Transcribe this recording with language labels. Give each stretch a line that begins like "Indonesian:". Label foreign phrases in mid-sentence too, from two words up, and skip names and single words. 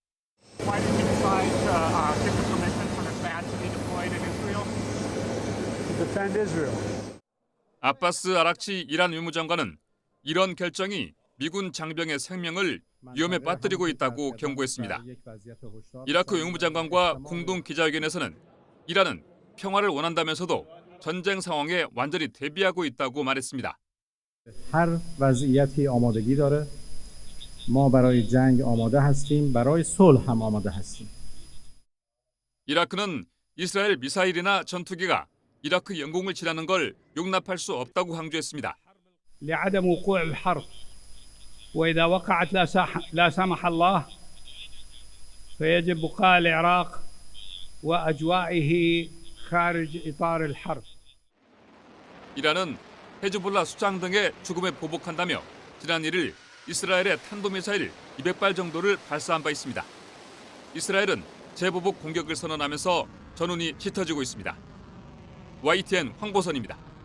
Korean: 아바스 아락치 이란 외무장관은 이런 결정이 미군 장병의 생명을 위험에 빠뜨리고 있다고 경고했습니다. 이라크 외무장관과 공동 기자회견에서는 이란은 평화를 원한다면서도 전쟁 상황에 완전히 대비하고 있다고 말했습니다.
Persian: هر وضعیتی آمادگی داره. ما برای جنگ آماده هستیم. برای صلح هم آماده هستیم.
Korean: 이라크는 이스라엘 미사일이나 전투기가 이라크 영공을 지나는 걸 용납할 수 없다고 강조했습니다.
Arabic: لعدم وقوع الحرب. وإذا وقعت لا سمح الله فيجب بقاء العراق وأجوائه خارج إطار الحرب.
Korean: 이란은 헤즈볼라 수장 등의 죽음에 보복한다며 지난 1일 이스라엘에 탄도미사일 200발 정도를 발사한 바 있습니다. 이스라엘은 재보복 공격을 선언하면서 전운이 짙어지고 있습니다. YTN 황보선입니다.